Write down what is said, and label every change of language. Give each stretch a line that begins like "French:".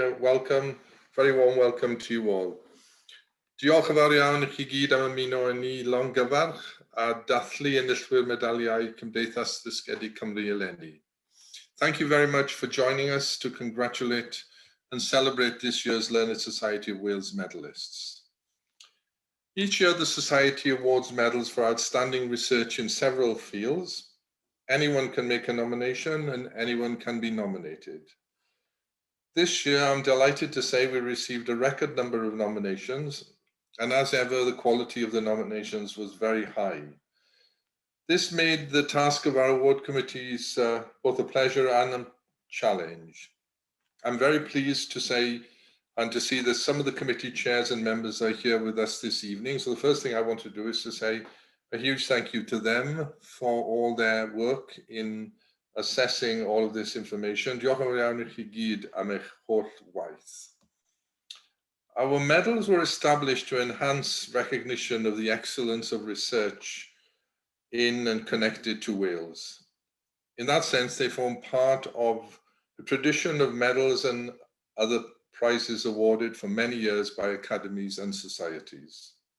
English: Welcome, very warm welcome to you all.
Welsh: Diolch yn fawr iawn i chi gyd am ymuno â ni longyfarch a dathlu enillwyr medaliau Cymdeithas Ddysgedi Cymru eleni.
English: Thank you very much for joining us to congratulate and celebrate this year's Learned Society of Wales medalists. Each year the Society awards medals for outstanding research in several fields. Anyone can make a nomination and anyone can be nominated. This year, I'm delighted to say we received a record number of nominations, and as ever, the quality of the nominations was very high. This made the task of our award committees both a pleasure and a challenge. I'm very pleased to say and to see that some of the committee chairs and members are here with us this evening. So the first thing I want to do is to say a huge thank you to them for all their work in assessing all of this information.
Welsh: Diolch yn fawr iawn i chi gyd am eich holl waith.
English: Our medals were established to enhance recognition of the excellence of research in and connected to Wales. In that sense, they form part of the tradition of medals and other prizes awarded for many years by academies and societies.